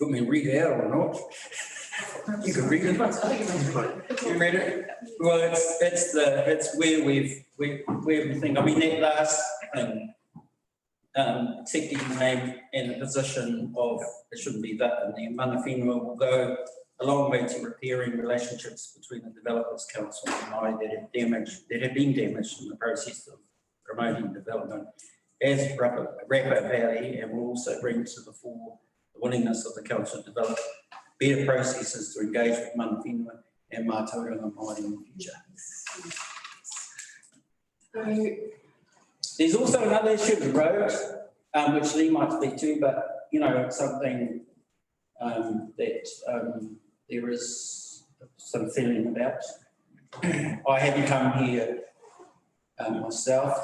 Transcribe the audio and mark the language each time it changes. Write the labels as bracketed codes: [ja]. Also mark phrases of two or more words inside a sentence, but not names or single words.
[en] Do you want me to read it out or not? You can read it. You read it? Well, it's where we think, I mean, that last thing, accepting the name and the position of, it shouldn't be that, and the [mi] mana whenua [en] will go a long way to repairing relationships between the Developers Council and Māori that have been damaged in the process of promoting development as Rapa Valley, and will also bring to the fore the willingness of the council to develop better processes to engage with [mi] mana whenua [en] and [mi] mātauranga Māori [en] in the future. There's also another issue of the road, which Lee might speak to, but you know, it's something that there is some feeling about. I haven't come here myself.